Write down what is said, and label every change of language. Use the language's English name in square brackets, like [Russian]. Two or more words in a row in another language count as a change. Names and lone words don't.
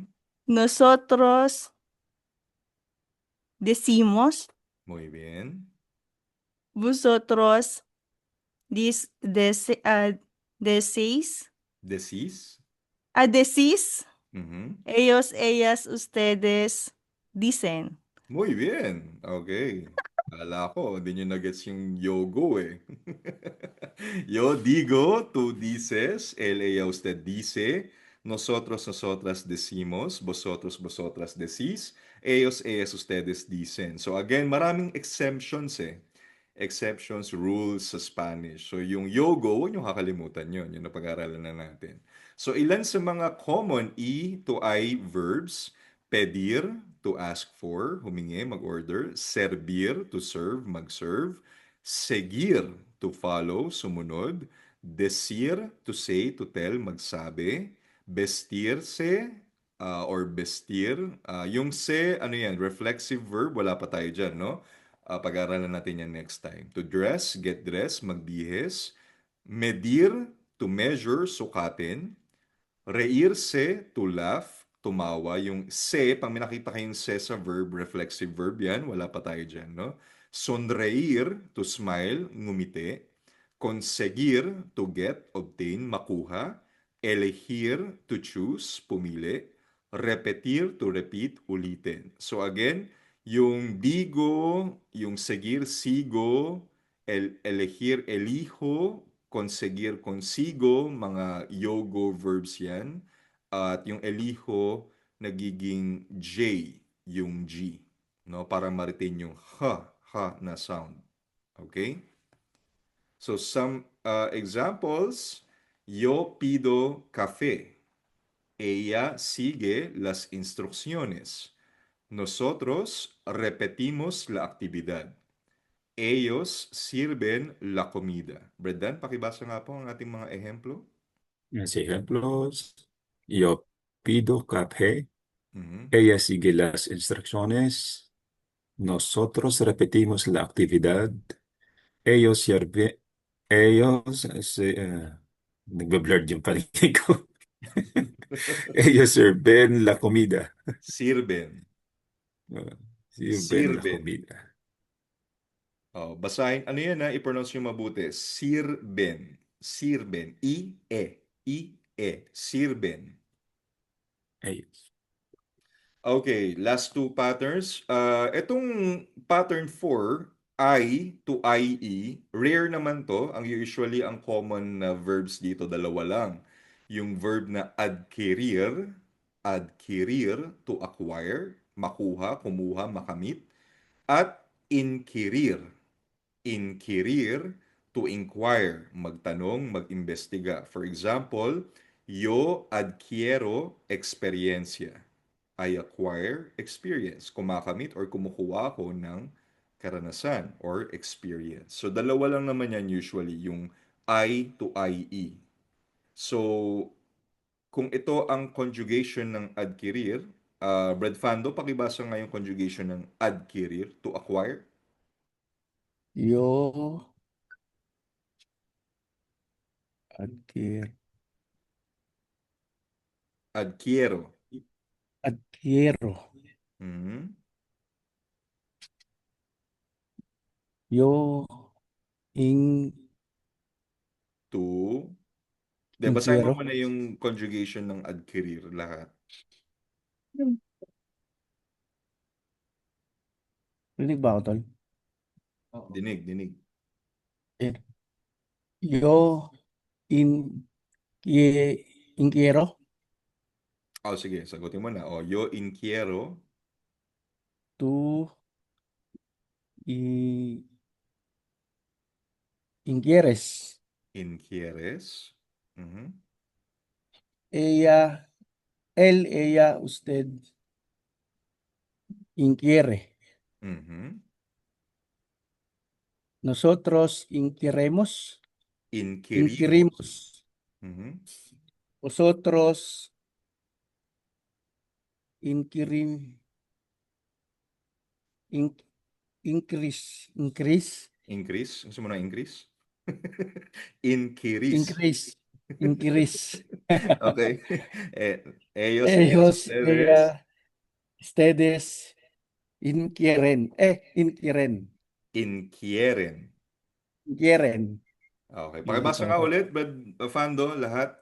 [Spanish] Nosotros decimos. Muy bien. Vosotros decís. Decís. Decís. Mhm. Ellos, ellas, ustedes dicen. Muy bien. [Filipino] Okay. Kala ko, hindi nyo na-gets yung yogo eh. [Spanish] Yo digo, tú dices, él, ella, usted dice, nosotros, nosotras decimos, vosotros, vosotras decís, ellos, ellas, ustedes dicen. [English] So again, [Filipino] maraming exemptions eh. exceptions, rules sa Spanish. So, yung yogo, huwag nyo kakalimutan yun. Yun ang pag-aaralan na natin. So, ilan sa mga common E to I verbs? [English] Pedir, to ask for, [Filipino] humingi, mag-order. [English] Servir, to serve, mag-serve. Seguir, to follow, sumunod. [Spanish] Decir, [English] to say, to tell, [Filipino] magsabi. [Spanish] Vestirse, or vestir. [Filipino] Yung se, ano yan, [English] reflexive verb, [Filipino] wala pa tayo dyan, no? Pag-aaralan natin yan [English] next time. To dress, get dressed, [Filipino] magbihis. [Spanish] Medir, [English] to measure, sukatin. Reírse, to laugh, [Filipino] tumawa. Yung se, pag may nakita kayong se sa verb, [English] reflexive verb [Filipino] yan, wala pa tayo dyan, no? [Spanish] Sonreír, [English] to smile, ngumiti. Conseguir, to get, obtain, makuha. Elegir, to choose, pumili. Repetir, to repeat, [Filipino] ulitin. [English] So again, [Filipino] yung digo, yung [Spanish] seguir, sigo, elegir, elijo, conseguir, consigo, [Filipino] mga yogo verbs yan. At yung elijo, nagiging J, yung G. No? Para ma-retain yung ha na sound. [English] Okay? So some examples, [Spanish] yo pido café. Ella sigue las instrucciones. Nosotros repetimos la actividad. Ellos sirven la comida. [Filipino] Bredan, pakibasa nga po ang ating mga ehemplo. [Spanish] Los ejemplos, yo pido café, Mhm. ella sigue las instrucciones, nosotros repetimos la actividad, ellos [Filipino] nagbe-blurred yung paligid ko. [Spanish] Ellos sirven la comida. Sirven. Sirven la Sirven. comida. [Filipino] Oh, basahin. Ano yan ha? I-pronounce nyo mabuti. [Spanish] Sirven. Sirven. I-E. I-E. Sirven. Ellos. [English] Okay, last two patterns. [Filipino] Itong pattern 4, I to IE, rare naman to. Usually, ang common na verbs dito, dalawa lang. Yung verb na adquirir, [English] to acquire, [Filipino] makuha, kumuha, makamit. At inquirir, [English] to inquire, [Filipino] magtanong, mag-imbestiga. [English] For example, [Spanish] yo adquiero experiencia. [English] I acquire experience. [Filipino] Kumakamit or kumukuha ako ng karanasan or experience. So, dalawa lang naman yan usually, yung I to IE. So, kung ito ang conjugation ng adquirir, Brad Fando, pakibasa nga yung conjugation ng adquirir, [English] to acquire. [Spanish] Yo adquiero. Adquiero. Adquiero. Mhm. Yo in To. De, [Filipino] basahin mo [Spanish] inquiero. [Filipino] muna yung conjugation ng adquirir lahat. Rinig ba ako, tol? Dinig, dinig. [Spanish] Yo inquiero. [Filipino] Oh, sige, sagutin mo na. Oh, [Spanish] yo inquiero. Tú inquieres. Inquieres. Mhm. Ella, usted inquiere. Mhm. Nosotros inquiremos. Inquirimos. Mhm. Vosotros incris. [Filipino] Increase. Gusto mo na increase? [English] Increase. Increase. [Spanish] Okay. Ellos, Ellos, ustedes. ustedes inquieren. Inquieren. Inquieren. Inquieren. [English] Okay. [Filipino] Pakibasa nga ulit, Brad Fando, lahat.